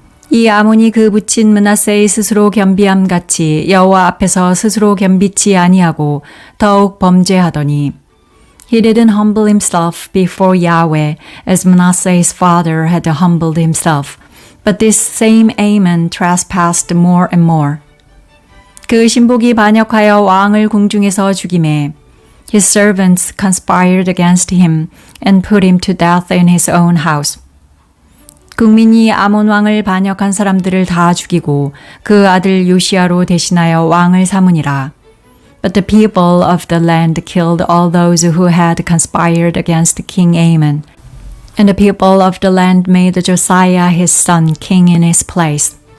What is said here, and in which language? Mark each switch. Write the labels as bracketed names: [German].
[Korean] 이 아몬이 그 부친 므낫세의 스스로 겸비함 같이 여호와 앞에서 스스로 겸비치 아니하고 더욱 범죄하더니 [English] He didn't humble himself before Yahweh as Manasseh his father had humbled himself, but this same Amon trespassed more and more. [Korean] 그 신복이 반역하여 왕을 궁중에서 죽이매 [English] His servants conspired against him and put him to death in his own house. [Korean] 국민이 아몬 왕을 반역한 사람들을 다 죽이고 그 아들 요시야로 대신하여 왕을 삼으니라. [English] But the people of the land killed all those who had conspired against King Amon, and the people of the land made Josiah his son king in his place.